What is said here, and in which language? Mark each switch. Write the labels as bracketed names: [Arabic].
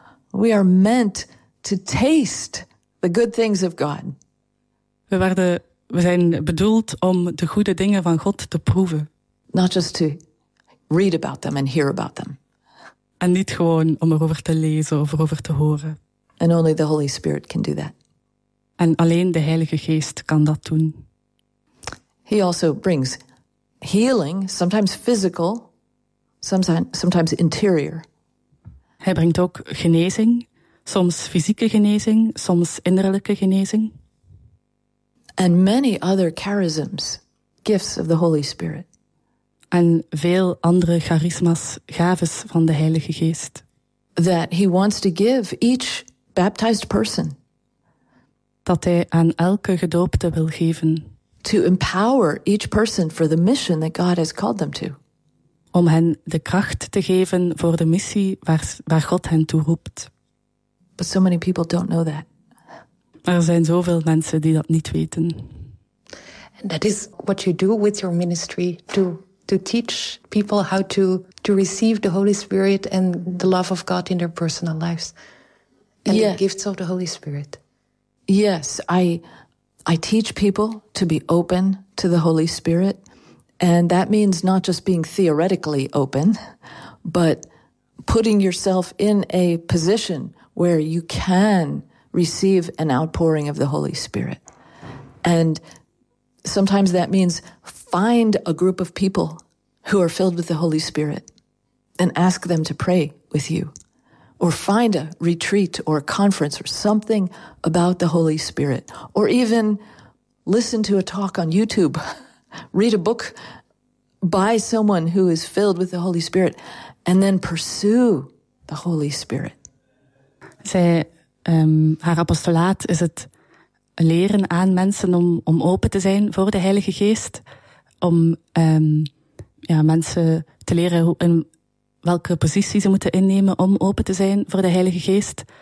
[English] We are meant to taste the good things of God. [Dutch] We zijn bedoeld om de goede dingen van God te proeven. [English] Not just to read about them and hear about them. [Dutch] En niet gewoon om erover te lezen of erover te horen. [English] And only the Holy Spirit can do that. [Dutch] En alleen de Heilige Geest kan dat doen. [English] He also brings healing, sometimes physical, sometimes interior. [Dutch] Hij brengt ook genezing, soms fysieke genezing, soms innerlijke genezing. [English] And many other charisms, gifts of the Holy Spirit. [Dutch] En veel andere charisma's, gaves van de Heilige Geest. [English] That he wants to give each baptized person. [Dutch] Dat hij aan elke gedoopte wil geven. [English] To empower each person for the mission that God has called them to. [Dutch] Om hen de kracht te geven voor de missie waar God hen toe roept. [English] But so many people don't know that. [Dutch] Er zijn zoveel mensen die dat niet weten. [English] And that is what you do with your ministry too. To teach people how to receive the Holy Spirit and the love of God in their personal lives. And yes. The gifts of the Holy Spirit. Yes, I teach people to be open to the Holy Spirit. And that means not just being theoretically open, but putting yourself in a position where you can receive an outpouring of the Holy Spirit. And sometimes that means find a group of people who are filled with the Holy Spirit and ask them to pray with you. Or find a retreat or a conference or something about the Holy Spirit. Or even listen to a talk on YouTube. Read a book by someone who is filled with the Holy Spirit. And then pursue the Holy Spirit. [Dutch] Haar apostolaat is het leren aan mensen om open te zijn voor de Heilige Geest. Om mensen te leren in welke positie ze moeten innemen om open te zijn voor de Heilige Geest.